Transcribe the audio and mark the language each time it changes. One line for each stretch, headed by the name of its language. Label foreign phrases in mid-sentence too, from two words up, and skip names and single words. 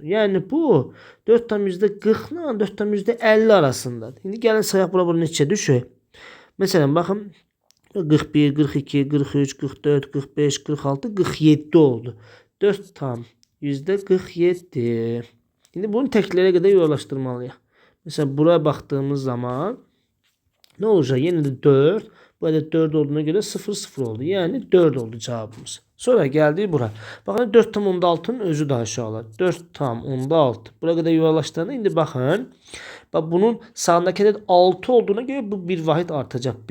Azerbaijani: Yəni bu 4 tam %40 ilə 4 tam %50 arasındadır. İndi gəlin sayaq bura neçə düşür? Məsələn, baxın 41, 42, 43, 44, 45, 46, 47 oldu. 4 tam %47. İndi bunu təklərə qədər yuvarlaşdırmalıyıq.
Turkish: Mesela buraya baktığımız zaman ne olacak? Yine de 4. Burada 4 olduğuna göre 0 0 oldu. Yani 4 oldu cevabımız. Sonra geldi buraya. Bakın 4 tam onda 6'nın özü de aşağılar. 4 tam onda 6. Buraya kadar yuvarlaştığında indi bakın. Bak bunun sağındaki de 6 olduğuna göre bu bir vahid artacak.